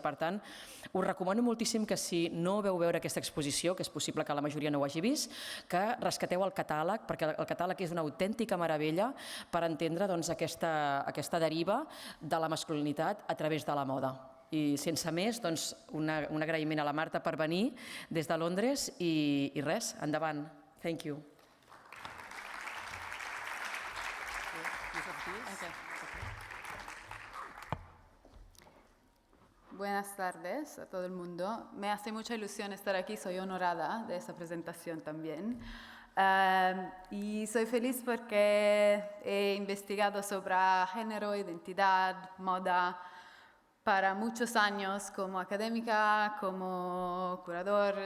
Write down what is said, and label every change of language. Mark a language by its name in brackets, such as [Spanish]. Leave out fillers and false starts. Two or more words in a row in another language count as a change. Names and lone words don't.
[Catalan] Per tant, us recomano moltíssim que si no veu veure aquesta exposició, que és possible que la majoria no ho hagi vist, que rescateu el catàleg, perquè el catàleg és una autèntica meravella per entendre aquesta deriva de la masculinitat a través de la moda. I sense més, un agraïment a la Marta per venir des de Londres i res, endavant. [English] Thank you. [Spanish] Buenas tardes a todo el mundo. Me hace mucha ilusión estar aquí, soy honorada de esta presentación también. Y soy feliz porque he investigado sobre género, identidad, moda para muchos años como académica, como curador.